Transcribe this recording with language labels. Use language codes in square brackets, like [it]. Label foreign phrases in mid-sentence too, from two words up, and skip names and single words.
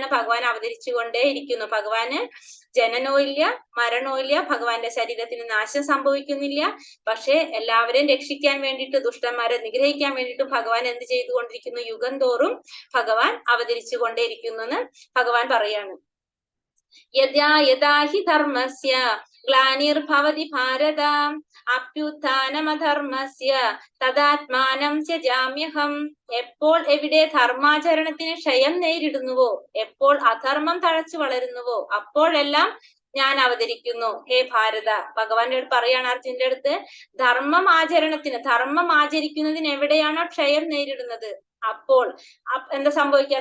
[ml] ഭഗവാൻ അവതരിച്ചു കൊണ്ടേ ഇരിക്കുന്നു. ഭഗവാന് ജനനവും ഇല്ല, മരണവും ഇല്ല, ഭഗവാന്റെ ശരീരത്തിന് നാശം സംഭവിക്കുന്നില്ല. പക്ഷെ എല്ലാവരെയും രക്ഷിക്കാൻ വേണ്ടിയിട്ട്, ദുഷ്ടന്മാരെ നിഗ്രഹിക്കാൻ വേണ്ടിയിട്ട് ഭഗവാൻ എന്ത് ചെയ്തുകൊണ്ടിരിക്കുന്നു? യുഗം തോറും ഭഗവാൻ അവതരിച്ചു കൊണ്ടേയിരിക്കുന്നു എന്ന് ഭഗവാൻ പറയാണ്. [sa] യഥാ യഥാ ഹി ധർമ്മസ്യ ഗ്ലാനിർഭവതി ഭാരത അഭ്യുത്ഥാനമധർമ്മസ്യ തദാത്മാനം ത്യജാമ്യഹം. [ml] എപ്പോൾ എവിടെ ധർമാചരണത്തിന് ക്ഷയം നേരിടുന്നുവോ, എപ്പോൾ അധർമ്മം തഴച്ചു വളരുന്നുവോ, അപ്പോഴെല്ലാം ഞാൻ അവതരിക്കുന്നു. ഹേ ഭാരത, ഭഗവാന്റെ അടുത്ത് പറയാണ് അർജുന്റെ അടുത്ത്, ധർമ്മം ആചരിക്കുന്നതിന് എവിടെയാണോ ക്ഷയം നേരിടുന്നത്, അപ്പോൾ എന്താ സംഭവിക്കുക?